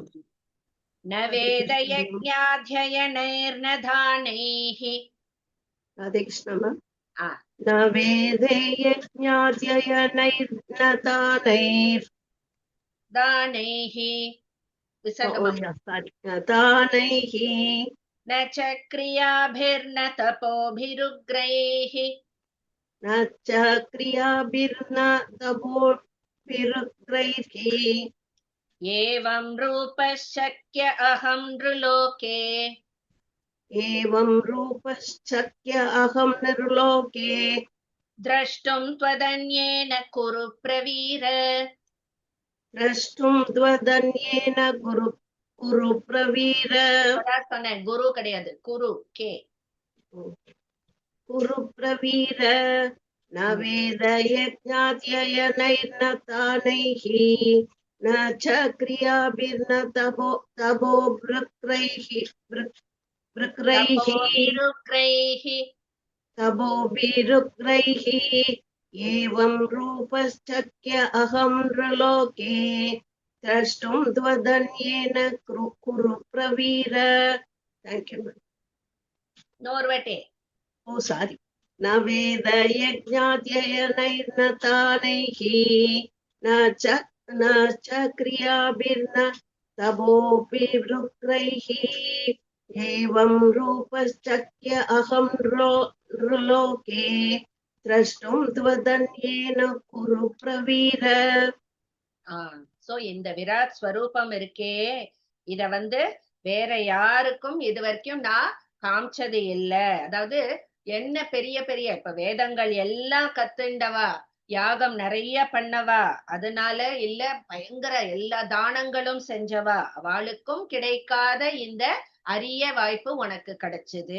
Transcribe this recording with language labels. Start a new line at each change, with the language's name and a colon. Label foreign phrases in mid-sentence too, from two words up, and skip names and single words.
Sanskrit: न वेद यज्ञाध्ययनैर् न दानैः. ராதே கிருஷ்ணா மேம். न वेदे यज्ञाध्ययनैर् न दानैर्. दानैः विसर्गम्. தானைஹி न च क्रियाभिर्न तपोभिरुग्रैः न च क्रियाभिर्न तपोभिरुग्रैः एवं रूपश्चक्य अहं नृलोके एवं रूपश्चक्य अहं नृलोके द्रष्टुं त्वदन्येन कुरु प्रवीर द्रष्टुं त्वदन्येन कुरु प्रवीर.
Tamil: சொன்னேன் குரு கிடையாது, குரு கே.
Sanskrit: कुरु प्रवीर. न वेद यज्ञाध्ययनैर् न दानैः न च क्रियाभिर्न तपो भिरुग्रैः ருக்ரைஹி तपो विरुग्रैः एवं रूपश्चक्य अहं नृलोके द्रष्टुं त्वदन्येन कुरु प्रवीर.
English: Thank you. Norvate. Oh, sorry.
Sanskrit: न वेदयज्ञाध्ययनैर्न तानैः न च क्रियाभिर्न तपोऽपि वृत्रैः एवं रूपश्चक्य अहं नृलोके द्रष्टुं त्वदन्येन कुरु प्रवीर.
Tamil: சோ இந்த விராட் ஸ்வரூபம் இருக்கே, இத வேற யாருக்கும் இது வரைக்கும் நான் காமிச்சது இல்ல. அதாவது என்ன பெரிய பெரிய இப்ப வேதங்கள் எல்லாம் கத்துண்டவா, யாகம் நிறைய பண்ணவா, அதனால இல்ல பயங்கர எல்லா தானங்களும் செஞ்சவா, அவளுக்கும் கிடைக்காத இந்த அரிய வாய்ப்பு உனக்கு கிடைச்சது.